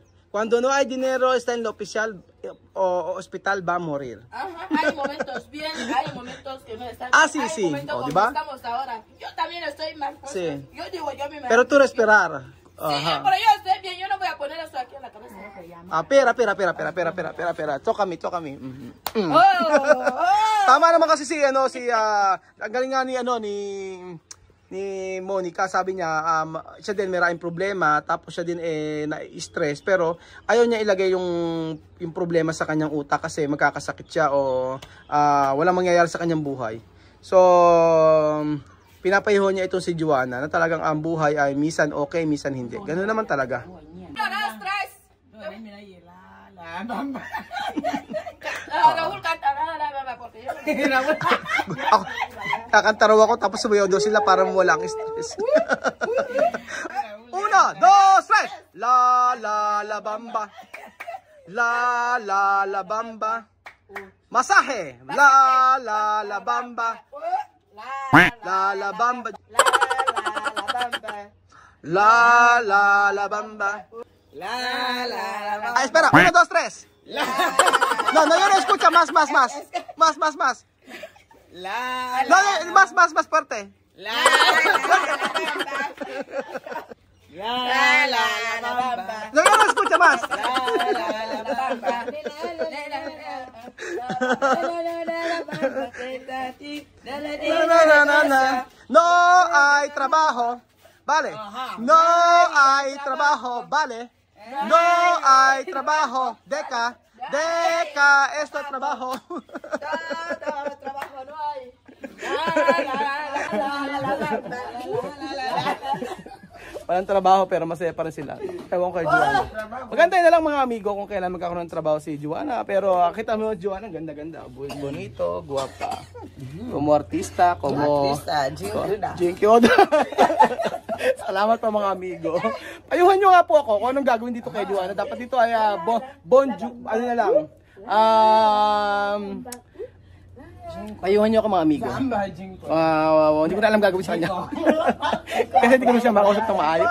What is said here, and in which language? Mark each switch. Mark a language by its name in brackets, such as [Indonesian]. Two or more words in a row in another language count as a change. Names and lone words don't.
[Spanish] Cuando no hay dinero, está en el oficial o hospital, va a morir. Hay momentos bien, hay momentos que no están. Sí, hay sí. momentos como ¿Diba? estamos ahora. Yo también estoy mal. Sí. Yo digo, yo me Pero tú esperar. Sí, pero yo estoy bien, yo no voy a poner eso aquí en la cabeza. Pera. Toca me. Oh. [Filipino] Tama naman kasi ang galing nga ni Monica, sabi niya, siya din maraming problema, tapos siya din na-stress, pero ayaw niya ilagay yung problema sa kanyang utak kasi magkakasakit siya o walang mangyayari sa kanyang buhay. So, pinapayaho niya itong si Joanna na talagang ang buhay ay minsan okay, minsan hindi. Ganun naman talaga. [Spanish] Raúl canta la bamba porque yo [Filipino] Kakanta raw ako tapos sumayaw daw sila para mawala ang stress. [Spanish] 1, 2, 3. La la la bamba. La la la bamba. Masahe. La la la bamba. La la bamba. La la la bamba. Espera, 1, 2, 3. No, yo no escucha más. Más. Más fuerte. la bamba. No, yo no escucha más. La bamba. No hay trabajo, vale. No hay trabajo, vale. No hay trabajo, Deca, esto es trabajo. Trabajo no hay. [Filipino] Walang trabaho pero masaya pa rin sila. Ewan kay Joanna. Magantay na lang mga amigo kung kailan magkakaroon ng trabaho si Joanna. Pero kita mo Joanna, ganda-ganda. [Spanish] Bonito, guwapa. Como artista, como... [Filipino] Jinkyoda. Salamat pa mga amigo. Payuhan nyo nga po ako kung anong gagawin dito kay Joanna. Dapat dito ay Payuhan niyo ako mga amigo. Samba, Jinko. Hindi ko na alam gagawin sa kanya. Kasi hindi ko na siya makausap ng maayos.